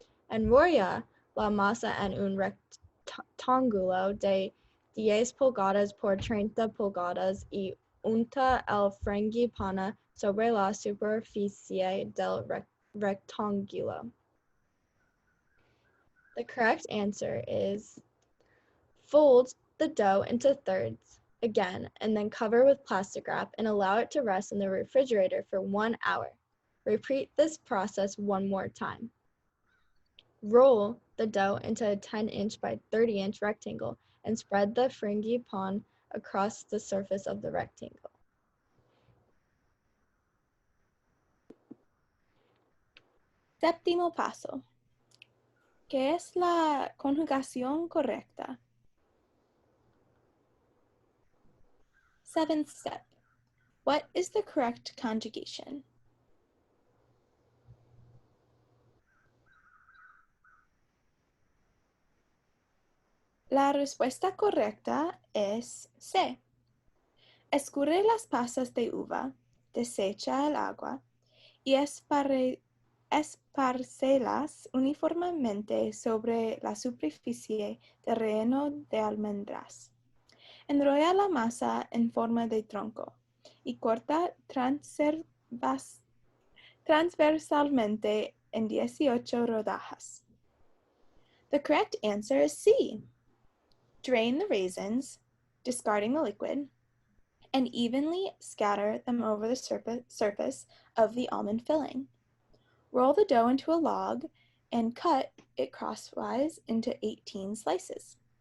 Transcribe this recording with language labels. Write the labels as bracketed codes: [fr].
[es] Enrolla la masa en un rectángulo de 10 pulgadas por 30 pulgadas y unta el frangipane sobre la superficie del rectángulo. [en] The correct answer is fold the dough into thirds again and then cover with plastic wrap and allow it to rest in the refrigerator for 1 hour. Repeat this process one more time. Roll the dough into a 10-inch by 30-inch rectangle and spread the frangipane across the surface of the rectangle. [es] Séptimo paso. ¿Qué es la conjugación correcta? [en] Seventh step. What is the correct conjugation? [es] La respuesta correcta es C. Escurre las pasas de uva, desecha el agua y esparcelas uniformemente sobre la superficie de relleno de almendras. Enrolla la masa en forma de tronco y corta transversalmente en 18 rodajas. [en] The correct answer is C. Drain the raisins, discarding the liquid, and evenly scatter them over the surface of the almond filling. Roll the dough into a log and cut it crosswise into 18 slices.